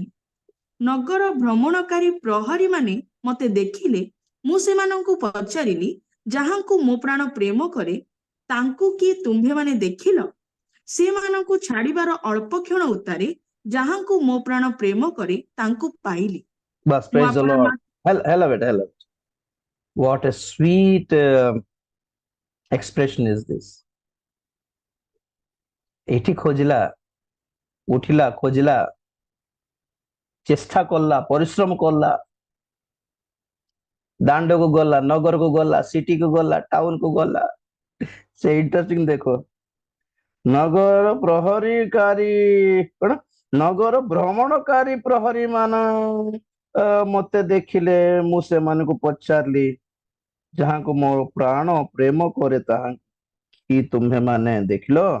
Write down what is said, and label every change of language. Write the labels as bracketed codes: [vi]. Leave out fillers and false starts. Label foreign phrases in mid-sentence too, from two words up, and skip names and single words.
[or] ନଗର ଭ୍ରମଣକାରୀ ପ୍ରହରୀମାନେ ମତେ ଦେଖିଲେ ମୁଁ ସେମାନଙ୍କୁ ପଚାରିଲି, ଯାହାଙ୍କୁ ମୋ ପ୍ରାଣ ପ୍ରେମ କରେ ତାଙ୍କୁ କି ତୁମ୍ଭେମାନେ ଦେଖିଲ? ସେମାନଙ୍କୁ ଛାଡ଼ିବାର ଅଳ୍ପ କ୍ଷଣ ଉତ୍ତାରେ ଯାହାଙ୍କୁ ମୋ ପ୍ରାଣ ପ୍ରେମ କରେ ତାଙ୍କୁ ପାଇଲି। [hi] Bas, [or] ମୁଁ [en] praise the [or] ଆପଣ [en] Lord. Hello, beta, hello. What a sweet expression is this. [or] ଏଠି ଖୋଜିଲା, ଉଠିଲା, ଖୋଜିଲା, ଚେଷ୍ଟା କଲା, ପରିଶ୍ରମ କଲା, ଦାଣ୍ଡକୁ ଗଲା, ନଗରକୁ ଗଲା, ସିଟିକୁ ଗଲା, ଟାଉନକୁ ଗଲା। ସେ ଇଣ୍ଟରେଷ୍ଟିଂ ଦେଖ, ନଗର ପ୍ରହରୀକାରୀ କଣ ନଗର ଭ୍ରମଣକାରୀ ପ୍ରହରୀ ମାନ ମତେ ଦେଖିଲେ ମୁଁ ସେମାନଙ୍କୁ ପଚାରିଲି, ଯାହାଙ୍କୁ ମୋ ପ୍ରାଣ ପ୍ରେମ କରେ ତାହା କି ତୁମ୍ଭେ ମାନେ ଦେଖିଲ?